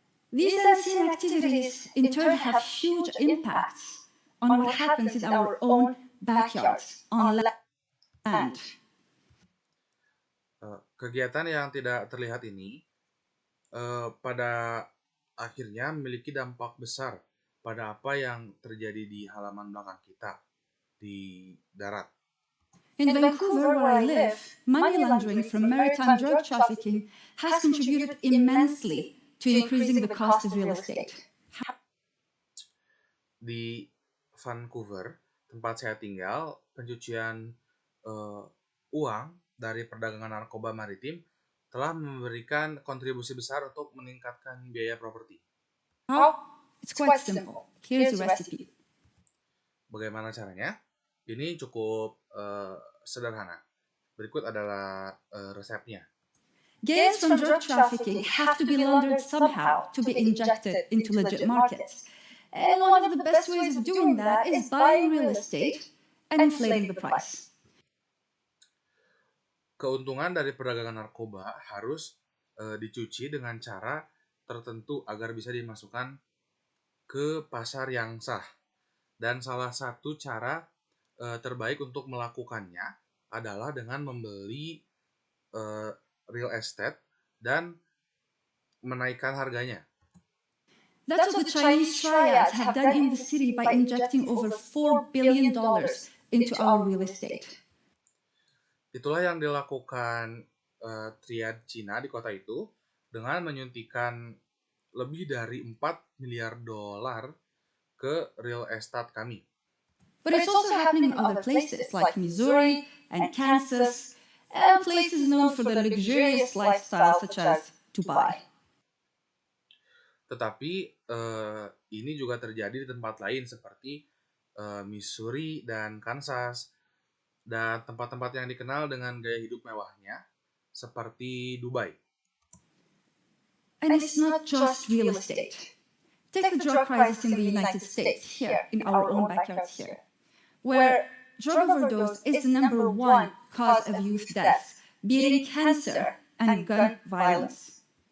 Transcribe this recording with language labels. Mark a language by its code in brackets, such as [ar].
[en] These unseen activities in turn have huge impacts on what happens in our own backyards, on land. [id] Kegiatan yang tidak terlihat ini pada akhirnya memiliki dampak besar pada apa yang terjadi di halaman belakang kita di darat. [en] In Vancouver, where I live, money laundering from maritime drug trafficking has contributed immensely to increasing the cost of real estate. [id] Di Vancouver, tempat saya tinggal, pencucian uang dari perdagangan narkoba maritim telah memberikan kontribusi besar untuk meningkatkan biaya properti. [en] How? It's quite simple. Here's a recipe. [id] Bagaimana caranya? Ini cukup sederhana. Berikut adalah resepnya. [en] Gains from drug trafficking have to be laundered somehow to be injected into legit markets. And one of the best ways of doing that is buying real estate and inflating the price. [id] Keuntungan dari perdagangan narkoba harus dicuci dengan cara tertentu agar bisa dimasukkan ke pasar yang sah. Dan salah satu cara terbaik untuk melakukannya adalah dengan membeli real estate dan menaikkan harganya. [en] That's what the Chinese triads have done in the city by injecting over $4 billion into our real estate. [id] Itulah yang dilakukan triad Cina di kota itu dengan menyuntikkan lebih dari 4 miliar dolar ke real estate kami. [en] But it's also happening in other places like Missouri and Kansas, and places known for their luxurious lifestyle such as Dubai. [id] Tetapi ini juga terjadi di tempat lain seperti Missouri dan Kansas, dan tempat-tempat yang dikenal dengan gaya hidup mewahnya seperti Dubai. [en] And it's not just real estate. Take the drug crisis in the United States here, in our own backyards here, where drug overdose is the number one cause of youth deaths, beating cancer and gun violence.